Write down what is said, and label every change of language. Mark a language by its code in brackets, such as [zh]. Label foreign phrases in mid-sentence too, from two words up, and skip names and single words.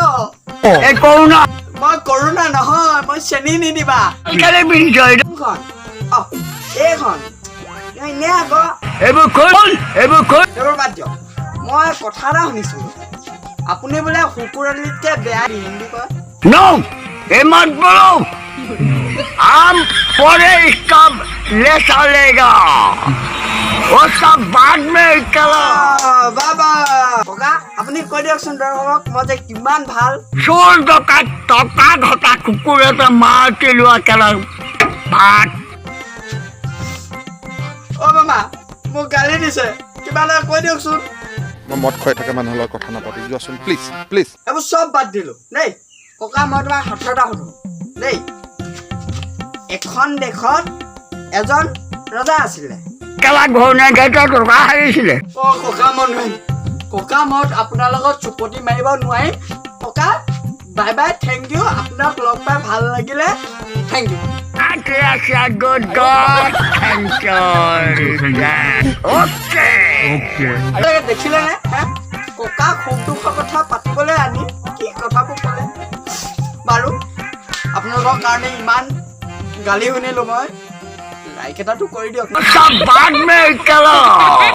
[as] মই কৰোণা নহয়, মই চেনি নিদিবা। এইখন এনে আকৌ এইবোৰ বাদ দিয়ক। মই কথা এটা শুনিছো, আপুনি বোলে শুকুৰালিতকে বেয়া হিন্দী কয়। [hi] हम पूरे इसका ले चलेगा वो सब बाद में करो। [as] বাবা ককা আপুনি কৈ দিয়কচোন দৰ্শকক মই যে কিমান ভাল। চোৰ ডকাইত টকা ঘটা কুকুৰতে মাৰি লোৱা কেলা ভাত। অ' মামা মোক গালি দিছে, কিবা এটা কৈ দিয়কচোন। মই মদ খুৱাই থকা মানুহৰ লগত কথা নাপাতি যোৱাচোন [en] please please. [as] এইবোৰ চব বাদ দিলো দেই। ককা মই তোমাক সাঁথৰ এটা সুধো দেই। এখন দেশত এজন ৰজা আছিলে। কেলা ঘূৰণীয়া গাইতে টকা হাৰিছিলে। অ' ককা মই নোৱাৰিম, ককা মই আপোনাৰ লগত চুপতি মাৰিব নোৱাৰিম। ককা [en] bye bye, thank you. [as] আপোনাক লগ পাই ভাল লাগিলে, [en] thank you. Good God, thank you. Okay. [as] দেখিলে নে ককা সুখ দুখৰ কথা পাতিবলৈ আনি কি কথাবোৰ ক'লে। বাৰু আপোনালোকৰ কাৰণে ইমান গালি শুনিলো মই, লাইক এটাটো কৰি দিয়ক। [hi] सब बाद में करो।